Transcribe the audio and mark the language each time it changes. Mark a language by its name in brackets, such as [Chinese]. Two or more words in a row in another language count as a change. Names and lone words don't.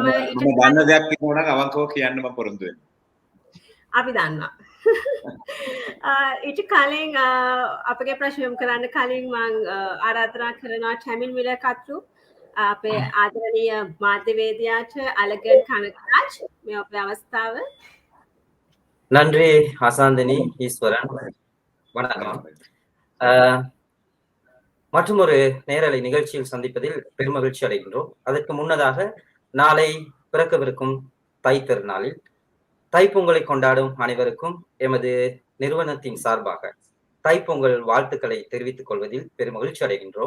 [Sinhala] දන්න දෙයක් කියනවා නම් අවංකව කියන්න මම පොරොන්දු වෙනවා. අපි දන්නවා. ඊට කලින් අපගේ ප්‍රශ්න යොමු කරන්න කලින් මම ආරාධනා කරනවා Tamil Mirror කතුරු අපේ ආදරණීය මාධ්‍යවේදියාට අලගන් කනකරාජ් මේ අපේ අවස්ථාව. [Tamil] நன்றி ஹசாந்தினி ஈஸ்வரன். வணக்கம். மற்றும் ஒரு நேரலை நிகழ்ச்சியில் சந்திப்பதில் பெருமகிழ்ச்சி அடைகின்றோம். அதற்கு முன்னதாக நாளை பிறக்கவிருக்கும் தை திருநாளில் தைப்பொங்கலை கொண்டாடும் அனைவருக்கும் எமது நிறுவனத்தின் சார்பாக தைப்பொங்கல் வாழ்த்துக்களை தெரிவித்துக் கொள்வதில் பெருமகிழ்ச்சி அடைகின்றோம்.